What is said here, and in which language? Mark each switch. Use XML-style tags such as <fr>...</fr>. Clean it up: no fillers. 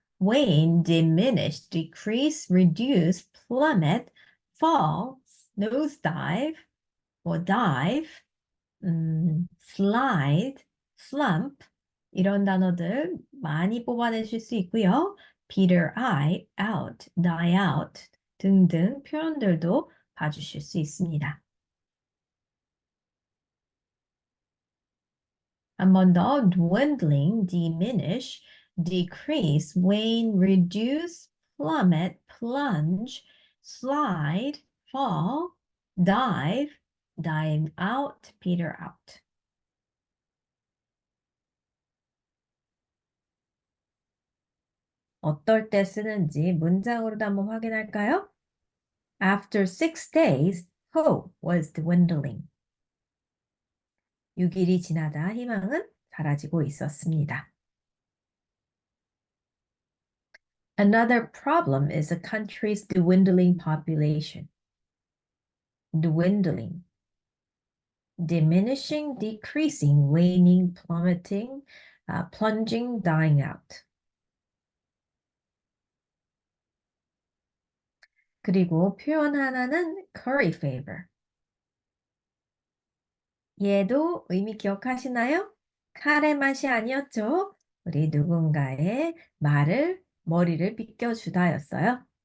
<en>wane, diminish, decrease, reduce, plummet, fall, nosedive, 뭐 dive, slide, slump</en> <ko>이런 단어들 많이 뽑아내실 수 있고요.</ko> <en>peter out, die out</en> <ko>등등 표현들도 봐주실 수 있습니다. 한 번 더</ko> <en>dwindling, diminish, decrease, wane, reduce, plummet, plunge, slide, fall, dive, dive out, peter out.</en> <ko>어떨 때 쓰는지 문장으로도 한번 확인할까요?</ko> <en>After 6 days, hope was dwindling.</en> <ko>6일이 지나다 희망은 사라지고 있었습니다.</ko> <en>Another problem is the country's dwindling population. Dwindling. Diminishing, decreasing, waning, plummeting, plunging, dying out.</en> <ko>그리고 표현 하나는</ko> <en>curry favor.</en> <ko>얘도 의미 기억하시나요? 카레 맛이 아니었죠? 우리 누군가의 머리를 빗겨주다였어요.</ko>